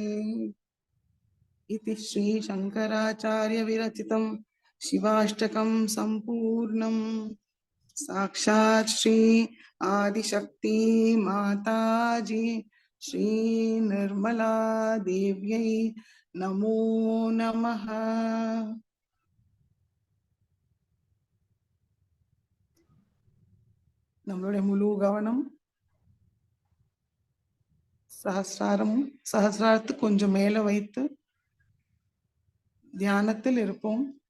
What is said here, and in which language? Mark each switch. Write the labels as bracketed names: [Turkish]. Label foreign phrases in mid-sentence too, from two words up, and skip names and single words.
[Sanskrit] इति श्री शंकराचार्य विरचितं शिवाष्टकं संपूर्णम् साक्षात् श्री आदिशक्ति माताजी श्री निर्मला देव्यै नमो नमः [Tamil] நம்மளுடைய முழு கவனம் சஹஸ்ராரத்துக்கு கொஞ்சம் மேல வைத்து தியானத்தில் இருப்போம்.